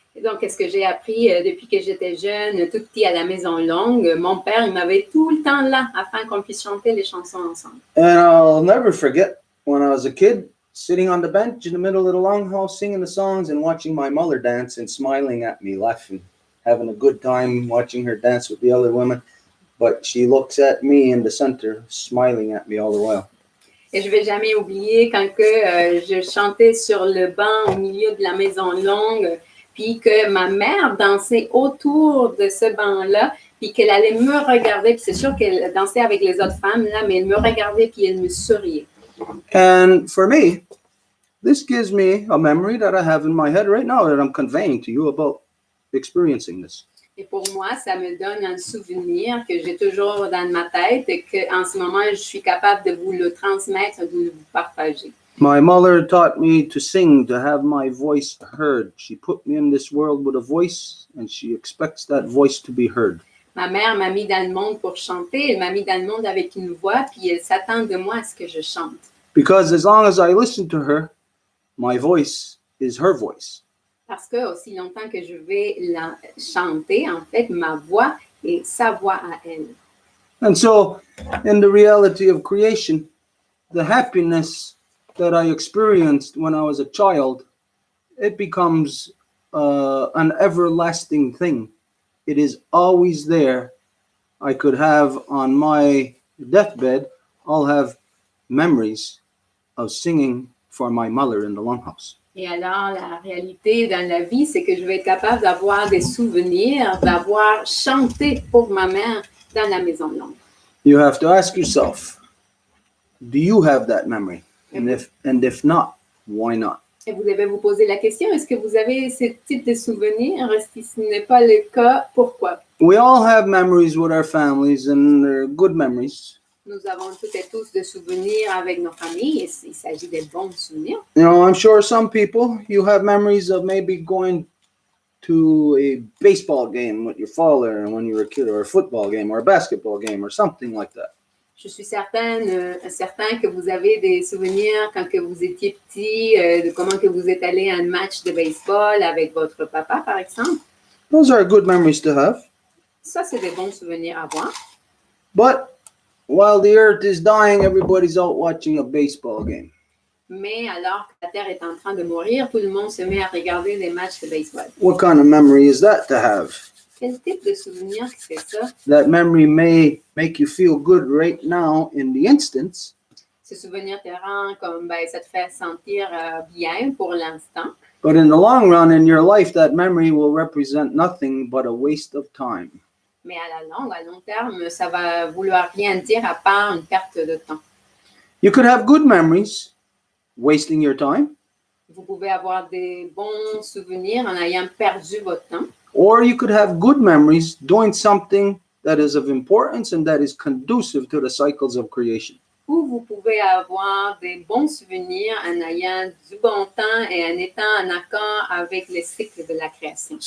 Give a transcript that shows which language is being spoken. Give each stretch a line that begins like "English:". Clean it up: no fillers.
French: Et donc, qu'est-ce que j'ai appris depuis que j'étais jeune, tout petit à la maison longue? Mon père, il m'avait tout le temps là afin qu'on puisse chanter les chansons ensemble.
English: And I'll never forget when I was a kid, sitting on the bench in the middle of the longhouse, singing the songs and watching my mother dance and smiling at me, laughing, having a good time watching her dance with the other women. But she looks at me in the center, smiling at me all the while.
French: Et je ne vais jamais oublier quand je chantais sur le banc au milieu de la maison longue, puis que ma mère dansait autour de ce banc-là, puis qu'elle allait me regarder, puis c'est sûr qu'elle dansait avec les autres femmes, là, mais elle me regardait, puis elle me souriait.
English: And for me, this gives me a memory that I have in my head right now that I'm conveying to you about experiencing this.
French: Et pour moi, ça me donne un souvenir que j'ai toujours dans ma tête et qu'en ce moment, je suis capable de vous le transmettre, de vous partager.
English: My mother taught me to sing, to have my voice heard. She put me in this world with a voice, and she expects that voice to be heard.
French: Ma mère m'a mis dans le monde pour chanter, elle m'a mis dans le monde avec une voix, puis elle s'attend de moi à ce que je chante.
English: Because as long as I listen to her, my voice is her voice.
French: Parce que aussi longtemps que je vais la chanter, en fait, ma voix est sa voix à elle.
English: And so, in the reality of creation, the happiness that I experienced when I was a child, it becomes an everlasting thing. It is always there. I could have on my deathbed, I'll have memories of singing for my mother in the longhouse.
French: Et alors, la réalité dans la vie, c'est que je vais être capable d'avoir des souvenirs, d'avoir chanté pour ma mère dans la maison longue.
English: You have to ask yourself, do you have that memory? And if not, why not?
French: Et vous devez vous poser la question, est-ce que vous avez ce type de souvenirs? Si ce n'est pas le cas, pourquoi?
English: We all have memories with our families, and they're good memories.
French: Nous avons toutes et tous des souvenirs avec nos familles, et il s'agit de bons souvenirs.
English: You know, I'm sure some people, you have memories of maybe going to a baseball game with your father when you were a kid, or a football game, or a basketball game, or something like that.
French: Je suis certain que vous avez des souvenirs quand que vous étiez petit, de comment que vous êtes allé à un match de baseball avec votre papa, par exemple.
English: Those are good memories to have.
French: Ça, c'est des bons souvenirs à avoir.
English: But while the earth is dying, everybody's out watching a baseball game.
French: Mais alors que la Terre est en train de mourir, tout le monde se met à regarder des matchs de baseball.
English: What kind of memory is that to have?
French: Quel type de souvenir c'est ça?
English: That memory may make you feel good right now in the instance.
French: Ce souvenir te rend comme, ça te fait sentir bien pour l'instant.
English: But in the long run, in your life, that memory will represent nothing but a waste of time.
French: Mais à long terme, ça va vouloir rien dire à part une perte de temps.
English: You could have good memories, wasting your time.
French: Vous pouvez avoir des bons souvenirs en ayant perdu votre temps.
English: Or you could have good memories doing something that is of importance and that is conducive to the cycles of creation.
French: Ou vous pouvez avoir des bons souvenirs en ayant du bon temps et en étant en accord avec les cycles de la création.